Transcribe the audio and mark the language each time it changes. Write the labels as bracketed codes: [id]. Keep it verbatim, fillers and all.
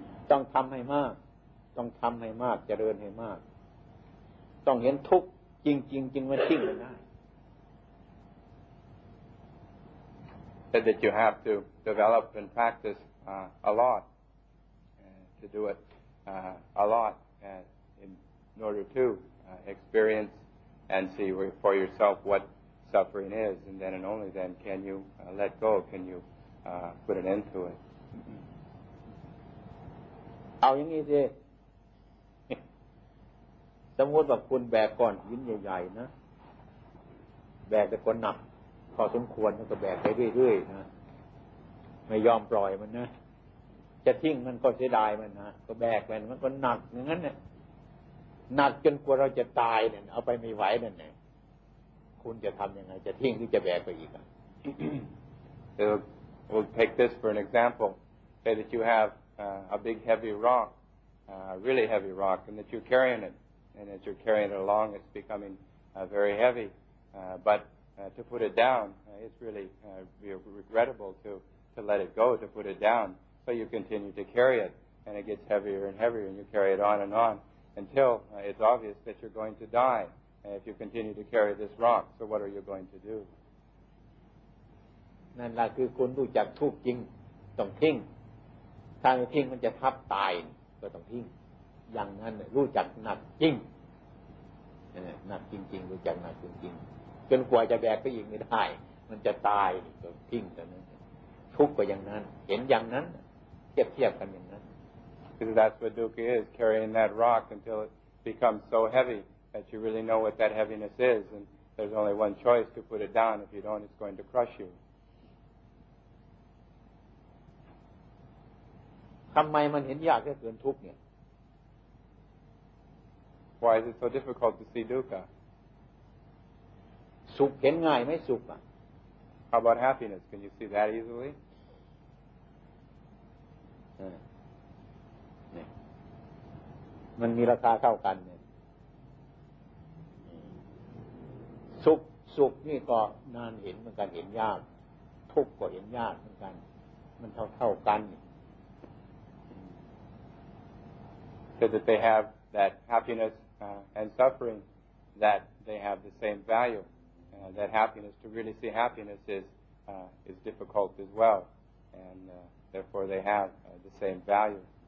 [th] ต้องทำให้มากต้องทำให้มากเจริญให้มากต้องเห็นทุกข์จริงๆ จ, จริงมันทิ้งไม่ได้ [en] Said that you have to develop and practice uh, a lot, uh, to do it uh, a lot uh, in order to uh, experience and see for yourself what suffering is, and then and only then can you uh, let go, can you uh, put an end to it. [th] เอาอย่างนี้สิสมมติว่าคุณแบกก้อนหินใหญ่ๆนะแบกแต่ก้อนหนักพอสมควรมันก็แบกไปเรื่อยๆนะไม่ยอมปล่อยมันนะจะทิ้งมันก็เสียดายมันนะก็แบกมันมันก็หนักอย่างนั้นเนี่ยหนักจนกว่าเราจะตายเนี่ยเอาไปไม่ไหวนั่นแหละคุณจะทำยังไงจะทิ้งหรือจะแบกไปอีกอ่ะ [en] We'll take this for an example. Say that you have uh, a big heavy rock, uh, a really heavy rock, and that you're carrying it. And as you're carrying it along, it's becoming uh, very heavy. Uh, but uh, to put it down, uh, it's really uh, regrettable to, to let it go, to put it down. So you continue to carry it, and it gets heavier and heavier, and you carry it on and on until uh, it's obvious that you're going to die uh, if you continue to carry this rock. So what are you going to do? [th] นั่นล่ะคือคนรู้จักทุกข์จริงต้องทิ้งถ้าไม่ทิ้งมันจะทับตายก็ต้องทิ้งอย่างนั้นรู้จักหนักจริงหนักจริงๆรู้จักหนักจริงๆจนกว่าจะแบกไปอีกไม่ได้มันจะตายก็ทิ้งแต่นั้นทุกข์ก็อย่างนั้นเห็นอย่างนั้นเทียบเทียบกันอย่างนั้น [en] Because that's what dukkha is, carrying that rock until it becomes so heavy that you really know what that heaviness is, and there's only one choice to put it down. If you don't, it's going to crush you. [th] ทำไมมันเห็นยากแค่เกินทุกข์เนี่ย [en] Why is it so difficult to see dukkha? [th] สุขเห็นง่ายไหมสุขอ่ะ [en] How about happiness? Can you see that easily? [th] มันมีราคาเท่ากันเนี่ยสุขสุขนี่ก็นานเห็นเหมือนกันเห็นยากทุกข์ก็เห็นยากเหมือนกันมันเท่าเท่ากัน [en] So that they have that happiness Uh, and suffering, that they have the same value. Uh, that happiness, to really see happiness is uh, is difficult as well, and uh, therefore they have uh, the same value.